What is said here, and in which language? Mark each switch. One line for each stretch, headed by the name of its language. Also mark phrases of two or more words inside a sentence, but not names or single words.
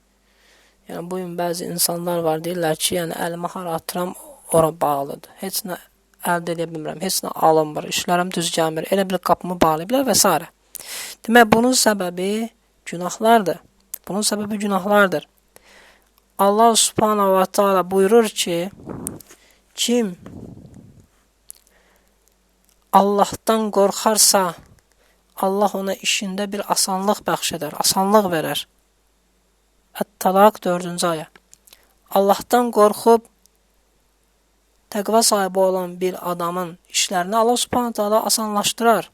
Azerbaijani: Yəni, bu gün bəzi insanlar var, deyirlər ki, yəni, əlimi hara atıram, ora bağlıdır. Heç nə əldə edə bilmirəm, heç nə alınmır, işlərim düz gəlmir, elə bir qapımı bağlayıblar və s. Demək, bunun səbəbi günahlardır. Bunun səbəbi günahlardır.
Arabic: الله سبحانه وتعالى
Azerbaijani: buyurur ki, kim Allahdan qorxarsa, Allah ona işində bir asanlıq bəxş edər, asanlıq verər. Ət-Talaq 4-cü ayə. Allahdan qorxub təqva sahibi olan bir adamın işlərini
Arabic: الله سبحانه تعالى
Azerbaijani: asanlaşdırar.